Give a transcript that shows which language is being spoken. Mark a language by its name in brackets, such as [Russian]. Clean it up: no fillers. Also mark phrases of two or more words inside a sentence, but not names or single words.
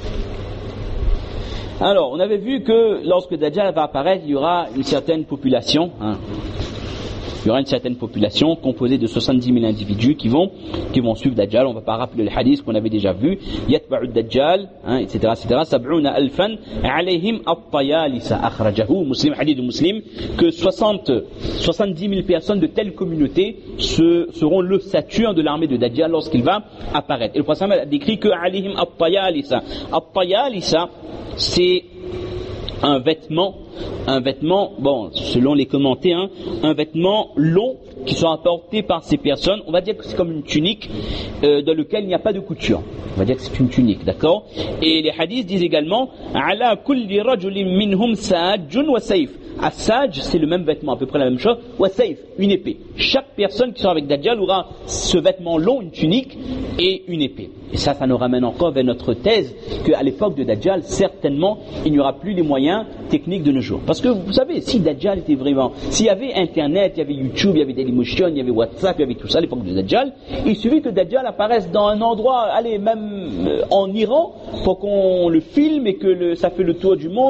[French] Alors, on avait vu que lorsque Dajjal va apparaître, il y aura une certaine population, Il y aura une certaine population composée de 70 000 individus qui vont suivre Dajjal. On ne va pas rappeler le hadith qu'on avait déjà vu. [Arabic] يتبع الدجال, etc. سبعون ألفا عليهم الطيالسة أخرجه. Muslim, [French] hadith de Muslim, que 70 000 personnes de telle communauté seront l'ossature de l'armée de Dajjal lorsqu'il va apparaître. Et le prophète a décrit que [Arabic] عليهم الطيالسة. [French] At-tayalisa, c'est un vêtement, bon, selon les commentaires, un vêtement long qui sera porté par ces personnes. On va dire que c'est comme une tunique dans laquelle il n'y a pas de couture. On va dire que c'est une tunique, d'accord? Et les hadiths disent également [Arabic] على كل رجل منهم ساج وسيف. [French] As-Saj, c'est le même vêtement, à peu près la même chose. [Arabic] وسيف, [French] une épée. Chaque personne qui sera avec Dajjal aura ce vêtement long, une tunique et une épée. Et ça nous ramène encore vers notre thèse qu'à l'époque de Dajjal, certainement, il n'y aura plus les moyens techniques de nos jours. Parce que vous savez, si Dajjal était vraiment, s'il y avait Internet, il y avait YouTube, il y avait Dailymotion, il y avait WhatsApp, il y avait tout ça à l'époque de Dajjal, il suffit que Dajjal apparaisse dans un endroit, allez, même en Iran, pour qu'on le filme et que ça fait le tour du monde.